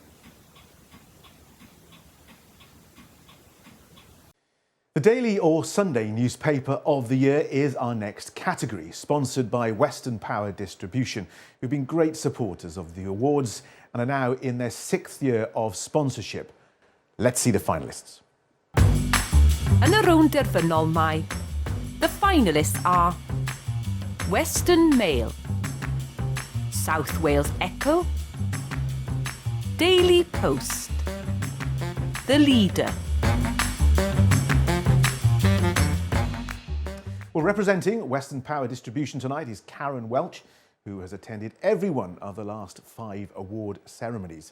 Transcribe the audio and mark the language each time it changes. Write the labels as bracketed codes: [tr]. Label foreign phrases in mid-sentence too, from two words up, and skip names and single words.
[en] The daily or Sunday newspaper of the year is our next category, sponsored by Western Power Distribution, who've been great supporters of the awards and are now in their 6th year of sponsorship. Let's see the finalists. [cy] Yn y rownd derfynol mae, [en] the finalists are Western Mail, South Wales Echo, Daily Post, The Leader. Well, representing Western Power Distribution tonight is Karen Welch, who has attended every one of the last 5 award ceremonies.